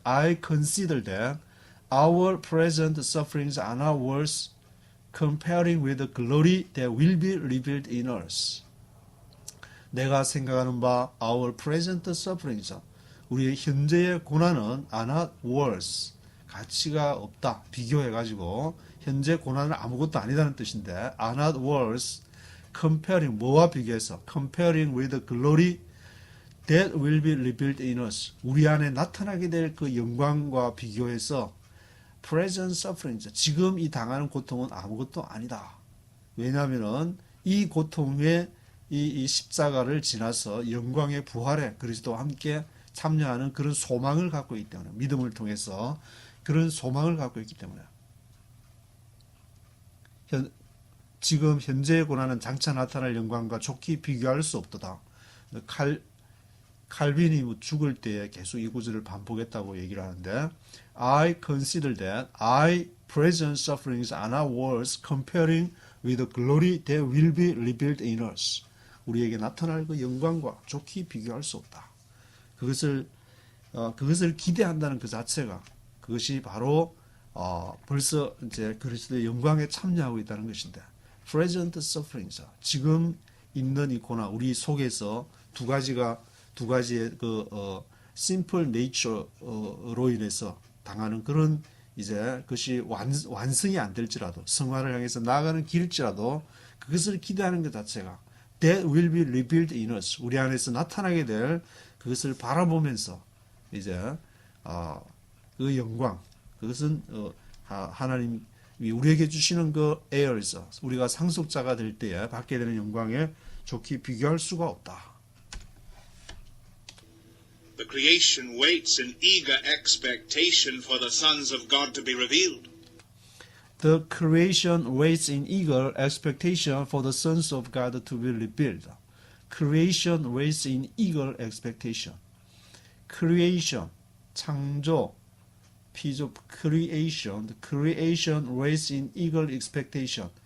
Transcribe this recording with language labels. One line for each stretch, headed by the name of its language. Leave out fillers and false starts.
English: I consider that our present sufferings are not worth comparing with the glory that will be revealed in us.
Korean: 내가 생각하는 바,
English: our present sufferings,
Korean: 우리의 현재의 고난은
English: are not worth,
Korean: 가치가 없다, 비교해가지고 현재 고난은 아무것도 아니다는 뜻인데,
English: are not worth comparing,
Korean: 뭐와 비교해서,
English: comparing with the glory that will be revealed in us,
Korean: 우리 안에 나타나게 될 그 영광과 비교해서
English: present sufferings.
Korean: 지금 이 당하는 고통은 아무것도 아니다. 왜냐하면은 이 고통의 이 십자가를 지나서 영광의 부활에 그리스도와 함께 참여하는 그런 소망을 갖고 있기 때문에, 믿음을 통해서 그런 소망을 갖고 있기 때문에 지금 현재의 고난은 장차 나타날 영광과 좋게 비교할 수 없도다. 칼빈이 죽을 때에 계속 이 구절을 반복했다고 얘기를 하는데,
English: I consider that I present sufferings are not worth comparing with the glory that will be revealed in us.
Korean: 우리에게 나타날 그 영광과 좋게 비교할 수 없다. 그것을 기대한다는 그 자체가, 그것이 바로 벌써 이제 그리스도의 영광에 참여하고 있다는 것인데,
English: present sufferings,
Korean: 지금 있는 이 고난, 우리 속에서 두 가지의
English: simple nature
Korean: 로 인해서 당하는 그런 이제 그것이 완성이 안 될지라도, 성화를 향해서 나아가는 길일지라도 그것을 기대하는 것 자체가
English: that will be revealed in us,
Korean: 우리 안에서 나타나게 될 그것을 바라보면서 이제 그 영광, 그것은 하나님이 우리에게 주시는 그 heirs, 우리가 상속자가 될 때에 받게 되는 영광에 좋게 비교할 수가 없다.
English: The creation waits in eager expectation for the sons of God to be revealed. The creation waits in eager expectation for the sons of God to be revealed. Creation waits in eager expectation. Creation,
Korean: 창조, 피조,
English: creation. The creation waits in eager expectation.